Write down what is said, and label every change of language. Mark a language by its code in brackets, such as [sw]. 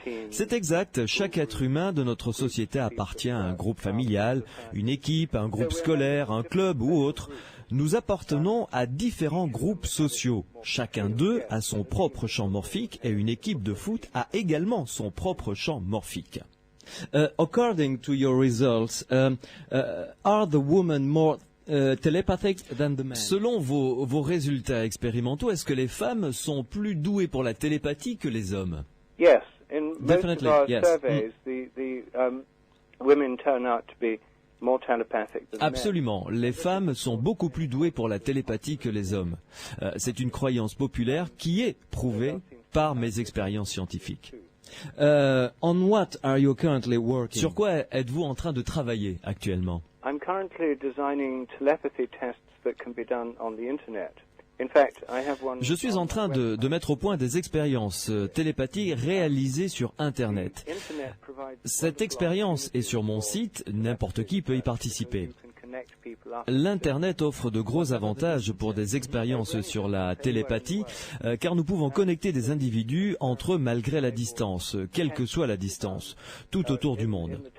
[fr] C'est exact. Chaque être humain de notre société appartient à un groupe familial, une équipe, un groupe scolaire, un club ou autre. Nous appartenons à différents groupes sociaux. Chacun d'eux a son propre champ morphique et une équipe de foot a également son propre champ morphique. [en] According to your results, are the women more telepathic than the men? [fr] Selon vos résultats expérimentaux, est-ce que les femmes sont plus douées pour la télépathie que les hommes? [en] Yes. In most of Definitely, our yes. surveys, the women turn out to be more telepathic than men. [fr] Absolument. Les femmes sont beaucoup plus douées pour la télépathie que les hommes. C'est une croyance populaire qui est prouvée par mes expériences scientifiques. [en] On what are you currently working? [fr] Sur quoi êtes-vous en train de travailler actuellement? [en] I'm currently designing telepathy tests that can be done on the internet. In fact, I have one. [fr] Je suis en train de mettre au point des expériences télépathiques réalisées sur Internet. Cette expérience est sur mon site, n'importe qui peut y participer. L'Internet offre de gros avantages pour des expériences sur la télépathie, car nous pouvons connecter des individus entre eux malgré la distance, quelle que soit la distance, tout autour du monde.